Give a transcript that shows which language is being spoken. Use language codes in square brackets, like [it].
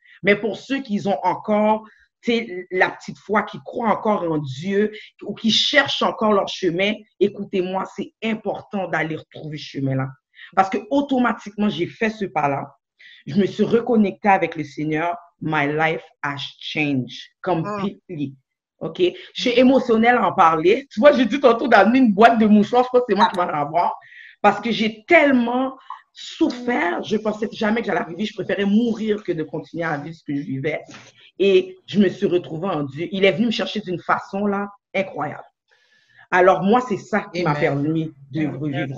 [fr] Mais pour ceux qui ont encore, tu sais, la petite foi, qui croient encore en Dieu, ou qui cherchent encore leur chemin, écoutez-moi, c'est important d'aller retrouver ce chemin-là. Parce que automatiquement, j'ai fait ce pas-là. Je me suis reconnectée avec le Seigneur. [en] My life has changed completely. OK? [fr] Je suis émotionnelle à en parler. Tu vois, j'ai dit tantôt d'amener une boîte de mouchoirs. Je pense que c'est moi qui vais en avoir. Parce que j'ai tellement souffert. Je pensais jamais que j'allais arriver. Je préférais mourir que de continuer à vivre ce que je vivais. Et je me suis retrouvée en Dieu. Il est venu me chercher d'une façon là incroyable. Alors moi, c'est ça qui m'a permis de revivre.